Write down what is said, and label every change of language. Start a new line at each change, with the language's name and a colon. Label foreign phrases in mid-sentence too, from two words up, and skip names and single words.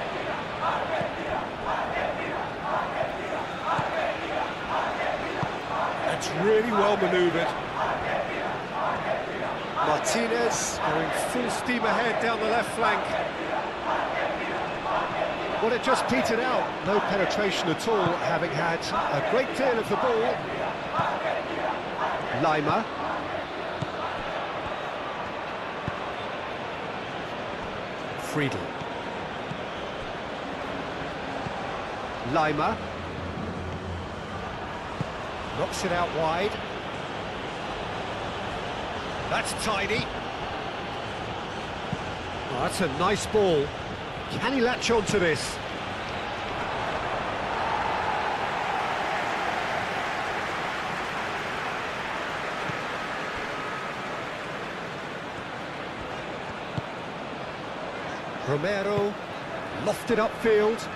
English: That's really well manoeuvred. Martinez going full steam ahead down the left flank. Well, it just petered out. No penetration at all, having had a great deal of the ball. Lima. Friedel. Lima. Knocks it out wide. That's tidy. Oh, that's a nice ball. Can he latch on to this? Romero, lofted upfield.